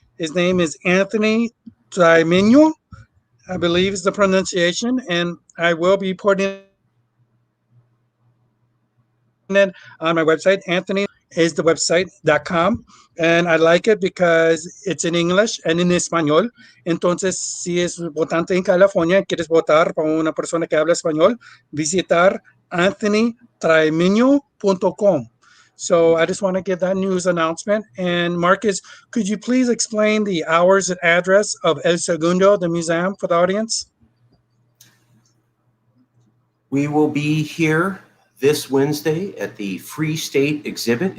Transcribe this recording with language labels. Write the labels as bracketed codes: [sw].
[en] His name is Anthony Trimino, I believe is the pronunciation, and I will be putting it on my website. Anthony is the website.com, and I like it because it's in English and in español. [es] Entonces, si es votante en California, quieres votar para una persona que habla español, visitar anthonytrimino.com. [en] So I just want to give that news announcement. And Marcus, could you please explain the hours and address of El Segundo, the museum, for the audience? We will be here this Wednesday at the Free State exhibit.